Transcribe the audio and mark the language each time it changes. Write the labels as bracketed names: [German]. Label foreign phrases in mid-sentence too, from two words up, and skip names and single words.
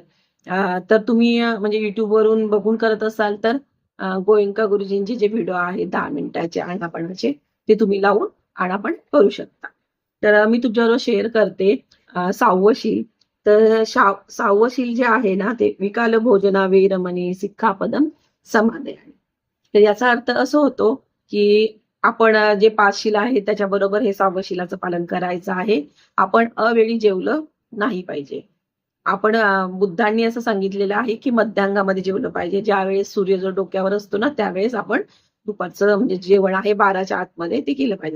[Marathi] तर तुम्ही म्हणजे YouTubeवरून बघून करत असाल, तर गोयंका गुरुजींचे जे व्हिडिओ आहेत 10 मिनिटाचे आनापानाचे, ते तुम्ही लावून आनापान करू शकता. तर मी तुमच्याबरोबर शेअर करते 6वं शील. तर 6वं शील जे आहे ना, ते [Pali] विकाल भोजना वेरमणी सिक्खापदम समादयामि. [Marathi] तर याचा अर्थ असं होतो, की आपण जे 5 शील आहे त्याच्याबरोबर हे 6वं शीलाचं पालन करायचं आहे. आपण अवेळी जेवलं नाही पाहिजे. आपण बुद्धांनी असं सांगितलेलं आहे, की मध्याह्नामध्ये जेवलं पाहिजे. ज्यावेळेस सूर्य जो डोक्यावर असतो ना, त्यावेळेस आपण दुपारचं म्हणजे जेवण आहे 12च्या आतमध्ये ते केलं पाहिजे.